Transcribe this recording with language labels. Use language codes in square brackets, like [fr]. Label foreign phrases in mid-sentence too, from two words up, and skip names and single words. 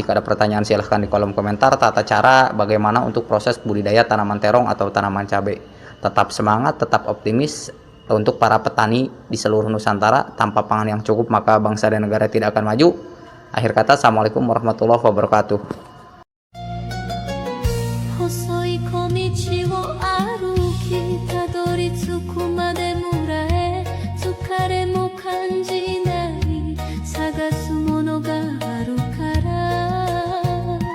[id] Jika ada pertanyaan silahkan di kolom komentar. Tata cara bagaimana untuk proses budidaya tanaman terong atau tanaman cabai. Tetap semangat, tetap optimis. Untuk para petani di seluruh Nusantara, tanpa pangan yang cukup maka bangsa dan negara tidak akan maju. Akhir kata, [ar] السلام عليكم ورحمة الله وبركاته. [ja] 細い小道を歩きたどり着くまで村へ疲れも感じない探すものがあるから